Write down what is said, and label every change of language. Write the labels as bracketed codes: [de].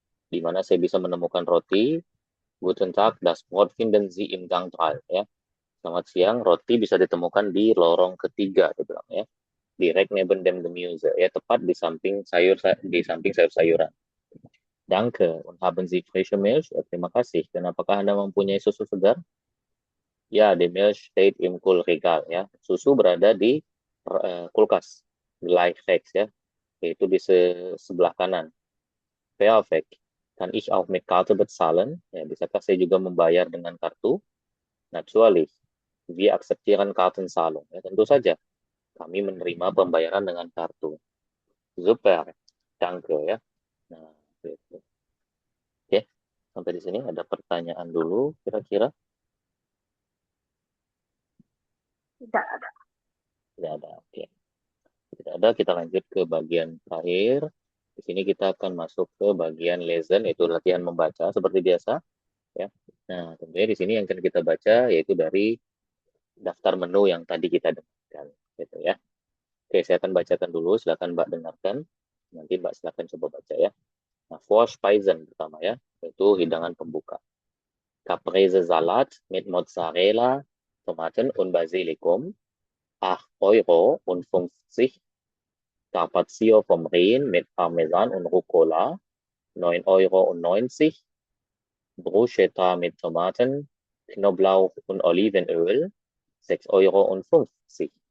[id] Di mana saya bisa menemukan roti? [de] Guten Tag, das Brot finden Sie im Gang 3 ya. [id] Selamat siang, roti bisa ditemukan di lorong ketiga, dia bilang ya. [de] Direct neben dem Gemüse, [id] ya tepat di samping sayur-sayuran. Danke. [de] Und haben Sie frische Milch? [id] Terima kasih. Dan apakah Anda mempunyai susu segar? [de] Ya, die Milch steht im Kühlregal ya. [id] Susu berada di kulkas. [de] Gleich rechts [id] ya. Yaitu di sebelah kanan. Perfect. [de] Kann ich auch mit Karte bezahlen? [id] Ya, bisakah saya juga membayar dengan kartu? [de] Natürlich. Wir akzeptieren Kartenzahlung. [id] Ya, tentu saja. Kami menerima pembayaran dengan kartu. Super. Danke ya. Nah, gitu. Oke. Sampai di sini ada pertanyaan dulu kira-kira? Tidak ada. Tidak ada. Oke. Tidak ada, kita lanjut ke bagian terakhir. Di sini kita akan masuk ke bagian lesson, yaitu latihan membaca seperti biasa. Ya. Nah, tentunya di sini yang akan kita baca yaitu dari daftar menu yang tadi kita dengarkan, gitu ya. Oke, saya akan bacakan dulu, silakan Mbak dengarkan. Nanti Mbak silakan coba baca ya. Nah, Vorspeisen pertama ya, yaitu hidangan pembuka. [de] Caprese Salat mit Mozzarella, Tomaten und Basilikum, 8,50 €. Carpaccio vom Rhin mit Parmesan und Rucola, 9,90 €. Bruschetta mit Tomaten, Knoblauch und Olivenöl, 6,50 €.